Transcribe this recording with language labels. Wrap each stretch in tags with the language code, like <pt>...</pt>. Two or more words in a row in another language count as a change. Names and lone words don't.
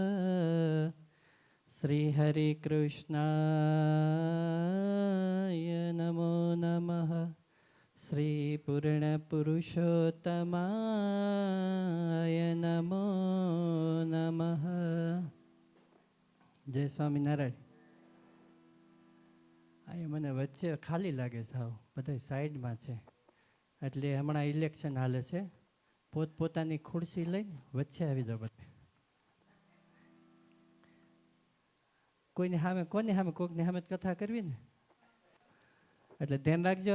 <sa>श्री हरे कृष्णाय नमो नमः। श्री पूर्ण पुरुषोत्तमाय नमो नमः। जय स्वामिनारायण।</sa> <gu>આ મને વચ્ચે ખાલી લાગે છે, આવું બધા સાઈડમાં છે, એટલે હમણાં ઇલેક્શન હાલે છે, પોતપોતાની ખુરશી લઈને વચ્ચે આવી જાવ બધા. કોઈની સામે કોની સામે કોઈકની સામે કથા કરવી ને, એટલે ધ્યાન રાખજો.</gu>